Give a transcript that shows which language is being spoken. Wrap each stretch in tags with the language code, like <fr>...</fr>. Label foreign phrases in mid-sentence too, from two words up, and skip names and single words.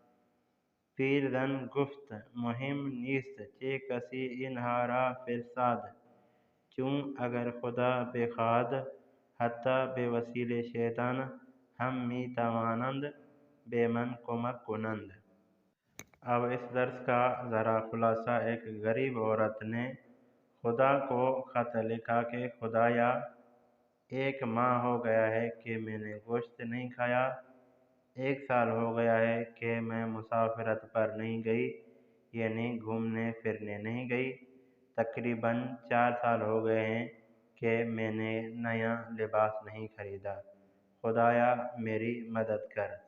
<fa>پیرزن گفت مهم نیست چه کسی اینها را فرستاد، چون اگر خدا بخواهد حتی به وسیله شیطان هم می توانند به من کمک کنند۔</fa> <ur>اب اس درس کا ذرا خلاصہ۔ ایک غریب عورت نے خدا کو خط لکھا کہ خدایا 1 ماہ ہو گیا ہے کہ میں نے گوشت نہیں کھایا، 1 سال ہو گیا ہے کہ میں مسافرت پر نہیں گئی، یعنی گھومنے پھرنے نہیں گئی، تقریباً 4 سال ہو گئے ہیں کہ میں نے نیا لباس نہیں خریدا، خدایا میری مدد کر۔</ur>